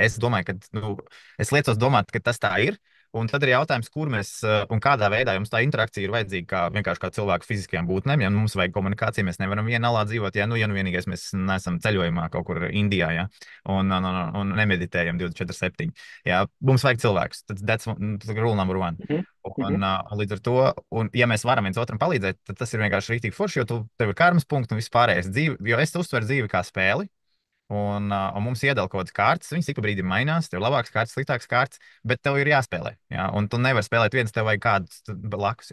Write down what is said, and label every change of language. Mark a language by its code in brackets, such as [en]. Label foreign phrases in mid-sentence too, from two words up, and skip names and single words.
[lv] Es domāju, ka es liecos domāt, ka tas tā ir. Un tad ir jautājums, kur mēs un kādā veidā jums tā interakcija ir vajadzīga kā vienkārši kā cilvēku fiziskajām būtnēm. Ja mums vajag komunikāciju, mēs nevaram vienā alā dzīvot. Ja nu vienīgais mēs neesam ceļojumā kaut kur Indijā, ja, un nemeditējam 24/7. Ja, mums vajag cilvēkus. Tas ir [en] rule number one. Mhm. Mhm. [lv] Līdz ar to, ja mēs varam viens otram palīdzēt, tad tas ir vienkārši rīktīgi forši, jo tev ir karmas punkts un viss pārējais dzīve. Jo es uztveru dzīvi kā spēli. Un mums iedala kaut kādas kārtas, viņas ik pa brīdim mainās, tev ir labākas kārtas, sliktākas kārtas, bet tev ir jāspēlē. Ja? Un tu nevari spēlēt viens, tev vajag kādus blakus.